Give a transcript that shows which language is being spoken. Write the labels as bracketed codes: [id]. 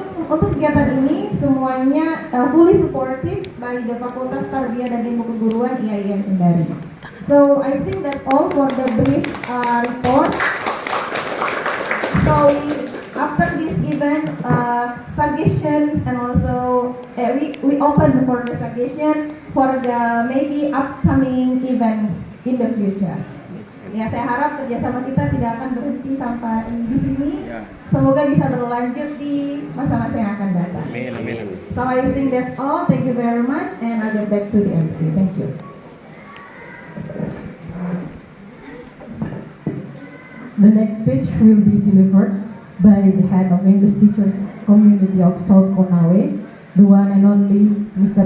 [id] Untuk kegiatan ini semuanya [en] fully supported by the [id] Fakultas Tarbiyah dan Ilmu Keguruan IAIN Kendari. [en] So I think that's all for the brief report. So after this event, vacations, and also we open for the vacation for the maybe upcoming events in the future. [id] Ya, saya harap kerjasama kita tidak akan berhenti sampai di sini. Semoga bisa berlanjut di masa-masa yang akan datang. Amin. [en] So I think that's all. Thank you very much, and I'll get back to the MC. Thank you. The next speech will be delivered by the head of English Teachers Community of South Konawe, the one and only Mr.